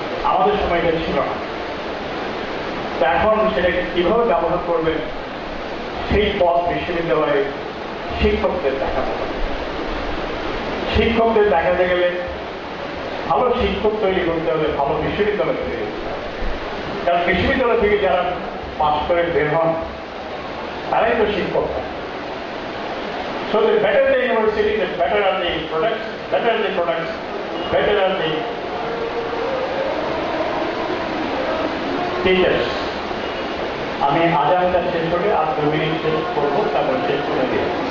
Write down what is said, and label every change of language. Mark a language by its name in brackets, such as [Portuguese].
[Bangla] আমাদের সময় এটা ছিল না। তো এখন সেটাকে কিভাবে ব্যবহার করবেন সেই পথ বিশ্ববিদ্যালয়ে শিক্ষকদের দেখাতে হবে। শিক্ষকদের দেখাতে গেলে ভালো শিক্ষক তৈরি করতে হবে, ভালো বিশ্ববিদ্যালয় তৈরি করতে হবে। কারণ বিশ্ববিদ্যালয় থেকে যারা পাস করে বের হন তারাই তো শিক্ষক। [English] So the better the university, the better are the products, better are the teachers. [Bangla] আমি আজানটা শেষ করে আর 2 মিনিট শেষ করবো, তারপর শেষ করে দিয়ে